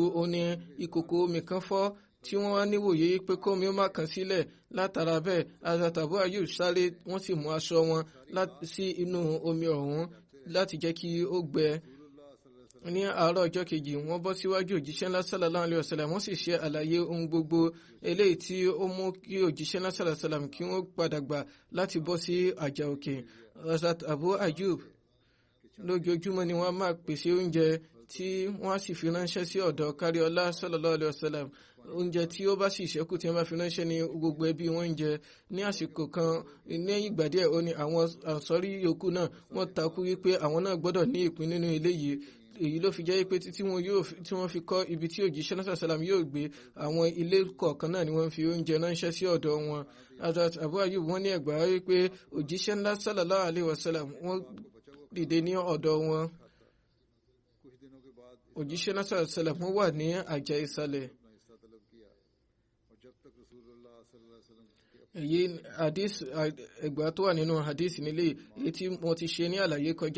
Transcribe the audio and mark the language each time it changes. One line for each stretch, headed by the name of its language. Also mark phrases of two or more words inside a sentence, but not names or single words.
Yoruba: Ó ní ìkòkò omi kan fọ́ tí wọ́n wá níwòye pé kómi ó má kàn sílẹ̀. Látara bẹ́ẹ̀ Hazrat Abu Ayyub sáré, wọ́n sì mú aṣọ wọn sí inú omi ọ̀hún láti jẹ́ kí ó gbẹ. Ní àárọ̀ ọjọ́ kejì wọ́n bọ́ síwájú òjíṣẹ́ ńlá
Arabic: صلى الله عليه وسلم.
Yoruba: Wọ́n sì ṣe àlàyé ohun gbogbo eléyìí tí ó mú kí òjíṣẹ́ ńlá
Arabic: صلى الله عليه وسلم
Yoruba: kí wọ́n padà gbà láti bọ́ sí àjà òkè. Hazrat Abu Ayyub lójoojúmọ́ ni wọ́n máa pèsè oúnjẹ tí wọ́n á sì fi ránṣẹ́ sí ọ̀dọ̀ Káríọlá
Arabic: صلى الله عليه وسلم.
Yoruba: Oúnjẹ tí ó bá sì ṣẹ́kù tí wọ́n bá fi ránṣẹ́ ní gbogbo ẹbí wọn ń jẹ. Ní àsìkò kan ní ìgbà díẹ̀ ó ní àwọn Ansari yòókù náà wọ́n takú wípé àwọn náà gbọ́dọ̀ ní ìpín nínú eléyìí. Èyí ló fi jẹ́ pé tí wọ́n fi kọ́ ibi tí òjíṣẹ́ náà sàlám yóò gbé, àwọn ilé kọ̀ọ̀kan náà ni wọ́n fi oúnjẹ ránṣẹ́ sí ọ̀dọ̀ wọn. Hazrat Abu Ayyub wọ́n ní ẹgbàá wípé òjíṣẹ́ ńlá
Arabic: صلى الله عليه وسلم
Yoruba: wọ́n dìde ní ọ̀dọ̀ wọn. Òjíṣẹ́ náà sàlám wà ní àjà ìsàlẹ̀. Èyí hadith ẹgbàá tó wà nínú hadith nílé èyí tí mo ti ṣe ní àlàyé kọjá.